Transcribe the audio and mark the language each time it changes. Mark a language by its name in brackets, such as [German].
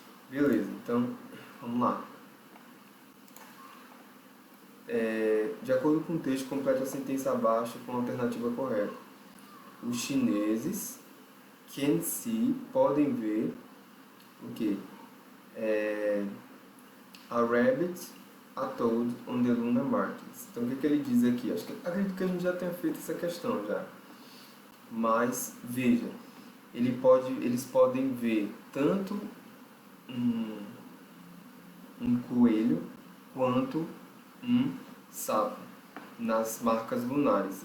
[Portuguese] Beleza, então vamos lá. De acordo com o texto, complete a sentença abaixo com a alternativa correta. Os chineses [English] can see, [Portuguese] podem ver o que? [English] A rabbit, a toad on the lunar markings. [Portuguese] Então o que ele diz aqui? Acredito que a gente já tenha feito essa questão já. Mas veja, eles podem ver tanto um coelho quanto um sapo nas marcas lunares.